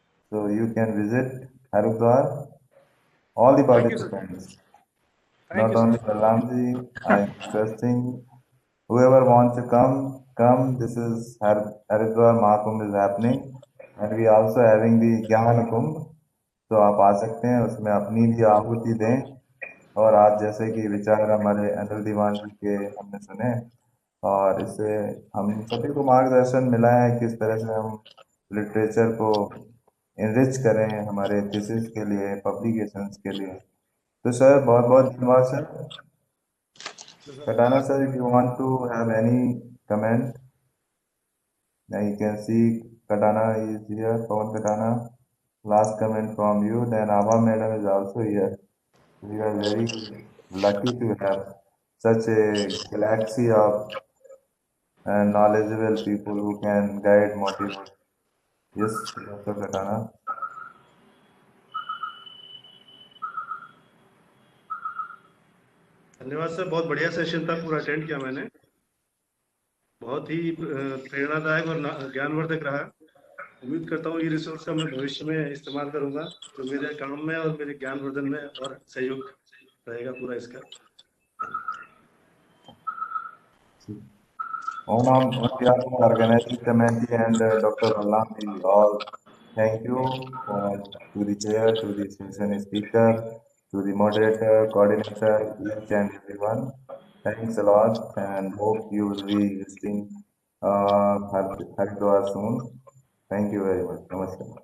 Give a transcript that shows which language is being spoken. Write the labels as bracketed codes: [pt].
[en] So you can visit Haridwar, all the Thank you, sir. participants. Thank Not you, sir. only Balramji, I am requesting whoever wants to come. This is Haridwar Mahakumbh is happening, and we also having the Gyan Kumbh. [hi] तो आप आ सकते हैं, उसमें अपनी भी आहुति दें। और आज जैसे कि विचार हमारे अनिल दीवान जी के हमने सुने और इससे हम सभी को मार्गदर्शन मिला है किस तरह से हम लिटरेचर को [en] enrich [hi] करें हमारे थीसिस के लिए, पब्लिकेशंस के लिए। तो सर बहुत बहुत धन्यवाद sir. [en] Katana sir, if you want to have any comment, now you can see Katana is here, Pawan Katana. Last comment from you. Then Ava madam is also here. We are very lucky to have such a galaxy of knowledgeable people who can guide, motivate. Yes, Dr. Katana. [hi] धन्यवाद sir. बहुत बढ़िया session था, पूरा attend किया मैंने। बहुत ही प्रेरणादायक और ज्ञानवर्धक रहा। उम्मीद करता हूँ ये रिसोर्स का मैं भविष्य में इस्तेमाल करूंगा, तो मेरे काम में और मेरे ज्ञानवर्धन में और सहयोग रहेगा पूरा इसका। [en] On behalf of the organizing committee and Dr. Balram, we all thank you to the chair, to the session speaker, to the moderator, coordinator, each and everyone. Thanks a lot and hope you will be visiting Haridwar soon. Thank you very much. Namaskar.